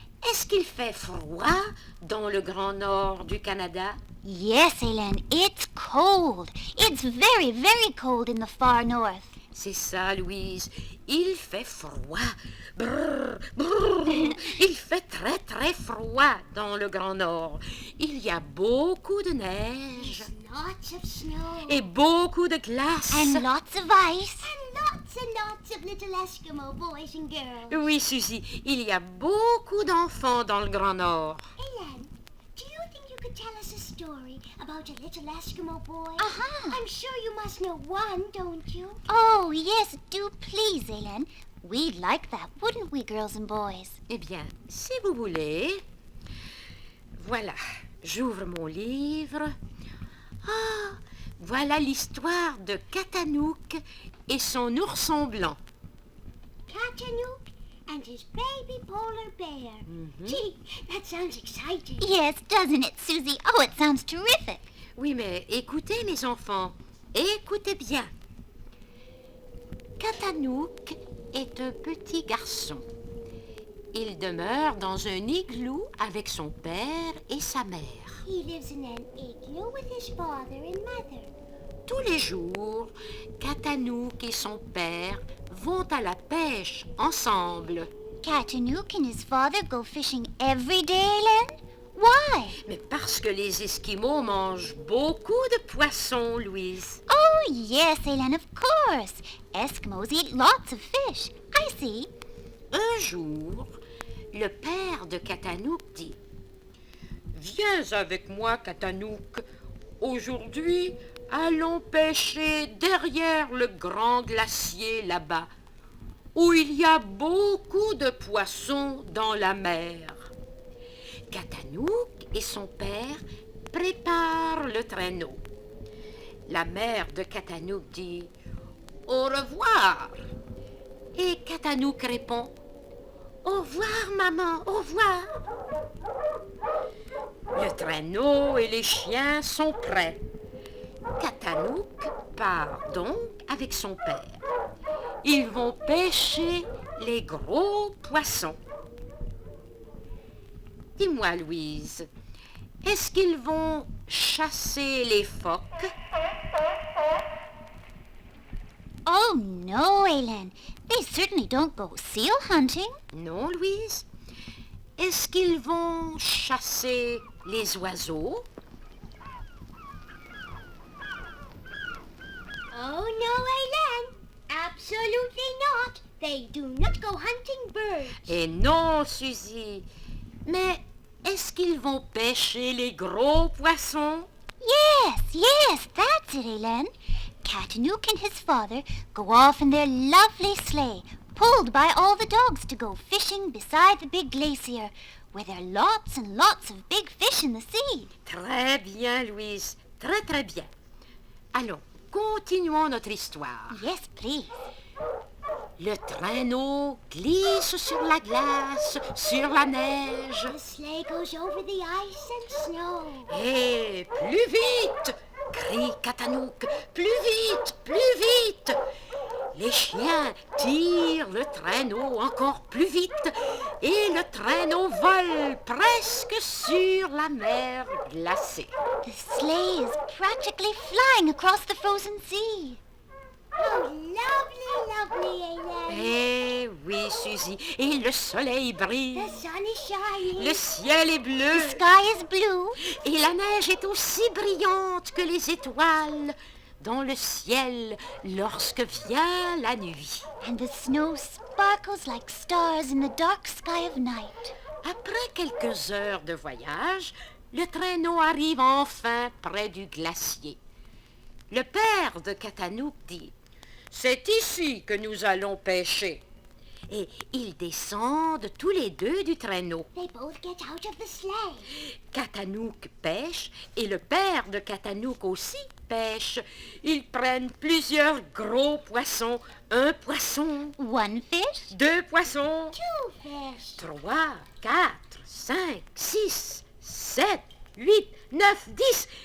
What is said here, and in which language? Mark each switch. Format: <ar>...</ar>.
<fr>est-ce qu'il fait froid dans le Grand Nord du Canada?</fr> <en>Yes, Hélène, it's cold. It's very, very cold in the far north.</en> <fr>C'est ça, Louise. Il fait froid. Brrr, brrr. Il fait très, très froid dans le Grand Nord. Il y a beaucoup de neige</fr> <en>Lots of snow.</en> <fr>et beaucoup de glace.</fr> <en>And lots of ice. And lots of little Eskimo boys and girls.</en> <fr>Oui, Suzy, il y a beaucoup d'enfants dans le Grand Nord.</fr> <en>Hélène, do you think you could tell us a story about a little Eskimo boy? Uh-huh. I'm sure you must know one, don't you? Oh, yes, do please, Hélène. We'd like that, wouldn't we, girls and boys?</en> <fr>Eh bien, si vous voulez, voilà, j'ouvre mon livre. Ah, voilà l'histoire de Katanouk et son ourson blanc.</fr> <en>Katanook and his baby polar bear. Gee, that sounds exciting. Yes, doesn't it, Susie? Oh, it sounds terrific.</en> <fr>Oui, mais écoutez, mes enfants, écoutez bien. Katanouk est un petit garçon. Il demeure dans un igloo avec son père et sa mère.</fr> <en>He lives in an igloo with his father and mother.</en> <fr>Tous les jours, Katanouk et son père vont à la pêche ensemble.</fr> <en>Katanook and his father go fishing every day, Hélène? Why?</en> <fr>Mais parce que les Esquimaux mangent beaucoup de poissons, Louise.</fr> <en>Oh, yes, Hélène, of course. Eskimos eat lots of fish. I see.</en> <fr>Un jour, le père de Katanouk dit « Viens avec moi, Katanouk. Aujourd'hui, allons pêcher derrière le grand glacier là-bas, où il y a beaucoup de poissons dans la mer. » Katanouk et son père préparent le traîneau. La mère de Katanouk dit « Au revoir !» Et Katanouk répond « Au revoir, maman, au revoir !» Le traîneau et les chiens sont prêts. Katanouk part donc avec son père. Ils vont pêcher les gros poissons. Dis-moi, Louise, est-ce qu'ils vont chasser les phoques?</fr> <en>Oh, no, Hélène. They certainly don't go seal hunting.</en> <fr>Non, Louise. Est-ce qu'ils vont chasser les oiseaux?</fr> <en>Oh no, Hélène. Absolutely not. They do not go hunting birds.</en> <fr>Et non, Suzy. Mais est-ce qu'ils vont pêcher les gros poissons?</fr> <en>Yes, that's it, Hélène. Katanook and his father go off in their lovely sleigh, pulled by all the dogs to go fishing beside the big glacier, where there are lots and lots of big fish in the sea.</en> <fr>Très bien, Louise. Très, très bien. Allons, continuons notre histoire.</fr> <en>Yes, please.</en> <fr>Le traîneau glisse sur la glace, sur la neige.</fr> <en>The sleigh goes over the ice and snow.</en> <fr>Et plus vite, crie Katanouk. Plus vite, plus vite. Les chiens tirent le traîneau encore plus vite et le traîneau vole presque sur la mer glacée.</fr> <en>The sleigh is practically flying across the frozen sea. Oh, lovely, lovely, Hélène.</en> <fr>Eh oui, Suzy, et le soleil brille,</fr> <en>The sun is shining.</en> <fr>le ciel est bleu</fr> <en>The sky is blue.</en> <fr>et la neige est aussi brillante que les étoiles dans le ciel lorsque vient la nuit.</fr> <en>And the snow sparkles like stars in the dark sky of night.</en> <fr>Après quelques heures de voyage, le traîneau arrive enfin près du glacier. Le père de Katanouk dit « C'est ici que nous allons pêcher. » Et ils descendent tous les deux du traîneau.</fr> <en>They both get out of the sleigh.</en> <fr>Katanouk pêche et le père de Katanouk aussi pêche. Ils prennent plusieurs gros poissons. Un poisson,</fr> <en>One fish,</en> <fr>2 poissons,</fr> <en>Two fish.</en> <fr>3, 4, 5, 6, 7, 8, 9, 10.</fr>